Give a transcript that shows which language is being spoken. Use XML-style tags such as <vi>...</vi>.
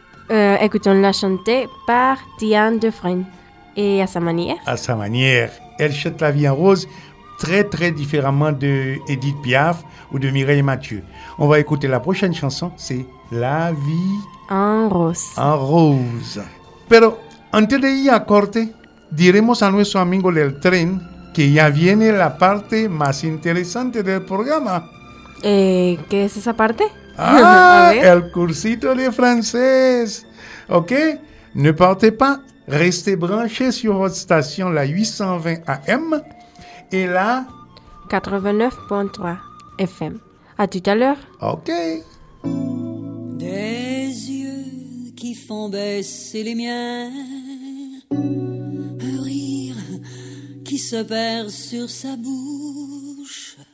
<fr>Écoutons-la chanter par Diane Dufresne. Et à sa manière? À sa manière. Elle chante La vie en rose très, très différemment de Edith Piaf ou de Mireille Mathieu. On va écouter la prochaine chanson, c'est La vie en rose. En rose.</fr> <es>Pero antes de ir a corte, diremos a nuestro amigo del tren que ya viene la parte más interesante del programa. ¿Qué es esa parte? Ah, el cursito de francés.</es> <fr>Ok, ne partez pas, restez branchés sur votre station, la 820 AM et la 89.3 FM. À tout à l'heure. Ok. Des yeux qui font baisser les miens, un rire qui se perd sur sa bouche.</fr>